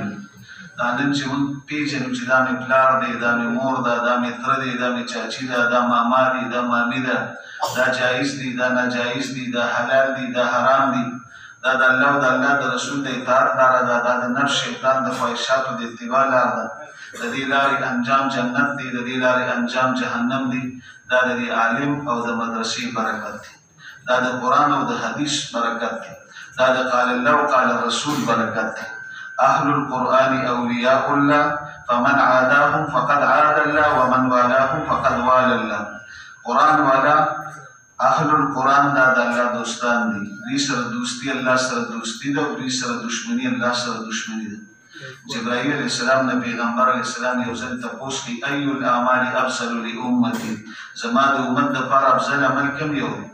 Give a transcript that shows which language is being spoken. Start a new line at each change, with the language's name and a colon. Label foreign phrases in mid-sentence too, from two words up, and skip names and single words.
Pashto: دا نن چې موږ پېژنو چې دا مې پلار دی، دا مې مور ده، دا مې تره دی، دا مې چاچي ده، دا ماما دی، دا مامي ده، دا جایز دی، دا ناجایز دی، دا حلال دی، دا حرام دی، دا د الله او د الله د رسول د اطاعت لاره ده، دا د نفس شیطان د خواهشاتو د اتباع لاره ده. د دې لارې انجام جنت دی، د دې لارې انجام جهنم دی. دا د دې عالم او د مدرسې برکت دی، دا د قرآن او د حدیث برکت دی، دا د
Arabic: قال الله
Pashto: او
Arabic: قال الرسول
Pashto: برکت دی.
Arabic: اهل القرآن اولیاء الله فمن عاداهم فقد عاد الله ومن والاهم فقد والى الله.
Pashto: قرآن والا
Arabic: اهل القرآن
Pashto: دا د الله دوستان دي. دوی سره دوستي الله سره دوستي ده، او دوی سره دشمني الله سره دشمني ده. جبرائیل
Arabic: علیہ السلام
Pashto: نه پیغمبر
Arabic: علیہ السلام
Pashto: یو ځل تپوس کوي:
Arabic: ای الاعمال افضل لامتی،
Pashto: زما د امت دپاره افضل عمل کوم یو دی؟